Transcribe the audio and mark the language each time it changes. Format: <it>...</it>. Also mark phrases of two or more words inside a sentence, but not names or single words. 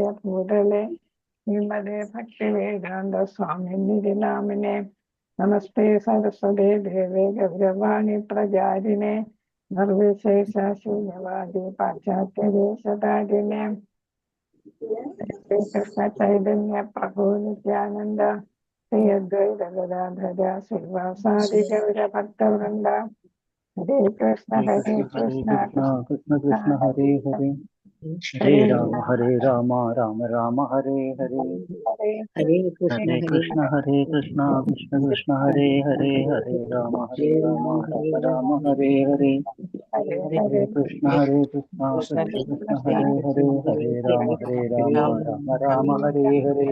<sa>ഭൂതലേ ശ്രീമതേ ഭക്തിവേദാന്ത സ്വാമിനിധി നാമിനെ നമസ്തേ സരസ്വതേ ദേവേ ഗൗരവാണി പ്രചാരിണേ നിർവിശേഷ ശൂന്യവാദി പാശ്ചാത്യദേശതാരിണേ ശ്രീകൃഷ്ണ ചൈതന്യ പ്രഭു നിത്യാനന്ദ ശ്രീ അദ്വൈത ഗദാധര ശ്രീവാസാദി ഗൗര ഭക്തവൃന്ദ. ഹരേ കൃഷ്ണ ഹരേ കൃഷ്ണ കൃഷ്ണ കൃഷ്ണ ഹരേ ഹരേ ഹരേ രാമ രാമ രാമ ഹരേ ഹരേ ഹരേ ഹരേ കൃഷ്ണ കൃഷ്ണ കൃഷ്ണ ഹരേ ഹരേ ഹരേ രാമ രാമ രാമ ഹരേ ഹരേ ഹരേ കൃഷ്ണ കൃഷ്ണ കൃഷ്ണ ഹരേ ഹരേ ഹരേ രാമ രാമ രാമ ഹരേ ഹരേ</sa>